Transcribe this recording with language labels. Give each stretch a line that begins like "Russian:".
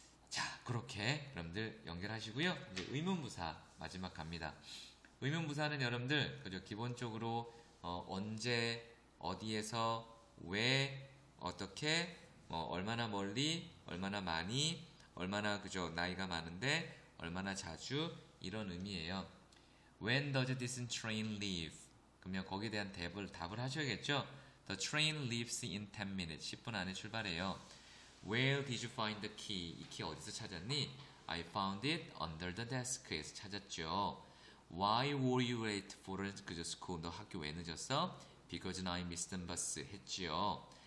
Korean: 자, 그렇게 여러분들 연결하시고요. 이제 의문부사 마지막 갑니다. 의문부사는 여러분들 그죠 기본적으로 언제, 어디에서, 왜, 어떻게, 얼마나 멀리, 얼마나 많이, 얼마나 그죠 나이가 많은데, 얼마나 자주, 이런 의미예요.
English: When does this train leave?
Korean: 그러면 거기에 대한 답을 하셔야겠죠.
English: The train leaves in 10 minutes.
Korean: 10분 안에 출발해요.
English: Where did you find the key?
Korean: 이 키 어디서 찾았니?
English: I found it under the desk
Korean: 에서 찾았죠.
English: Why were you late for 그저 school?
Korean: 너 학교 왜 늦었어?
English: Because I missed the bus
Korean: 했지요.